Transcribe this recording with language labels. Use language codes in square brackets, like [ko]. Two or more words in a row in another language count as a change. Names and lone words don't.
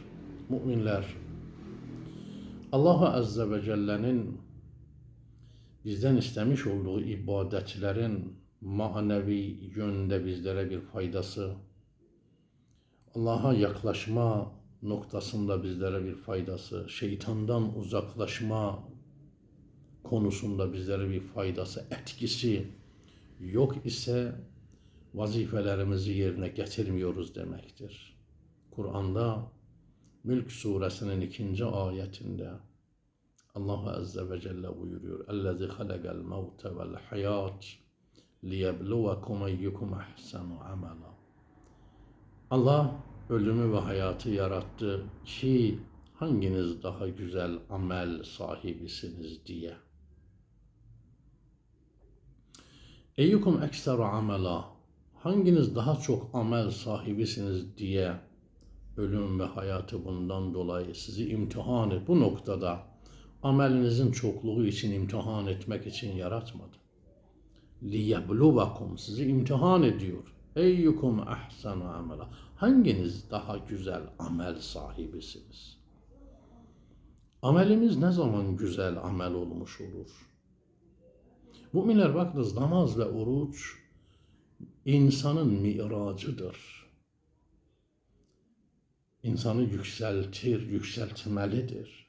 [tr] Müminler, Allah [ar] عز وجل'nin [tr] bizden istemiş olduğu ibadetlerin manevi yönde bizlere bir faydası, Allah'a yaklaşma noktasında bizlere bir faydası, şeytandan uzaklaşma konusunda bizlere bir faydası, etkisi yok ise vazifelerimizi yerine getirmiyoruz demektir. Kur'an'da Mülk suresinin 2. ayetinde Allah [ar] عز وجل [tr] buyuruyor: [ar] اَلَّذِي خَلَقَ الْمَوْتَ وَالْحَيَاةِ لِيَبْلُوَكُمْ اَيُّكُمْ اَحْسَنُ عَمَلًا. [tr] Allah ölümü ve hayatı yarattı ki hanginiz daha güzel amel sahibisiniz diye. [ar] اَيُّكُمْ اَكْسَرُ عَمَلًا. [tr] Hanginiz daha çok amel sahibisiniz diye ölüm ve hayatı bundan dolayı sizi imtihan et. Bu noktada amelinizin çokluğu için imtihan etmek için yaratmadı. لِيَبْلُوَكُمْ, sizi imtihan ediyor. [ar] اَيُّكُمْ اَحْسَنُ عَمَلًا. [tr] Hanginiz daha güzel amel sahibisiniz? Amelimiz ne zaman güzel amel olmuş olur? Müminler, bakınız, namaz ve oruç insanın miracıdır. İnsanı yükseltir, yükseltmelidir.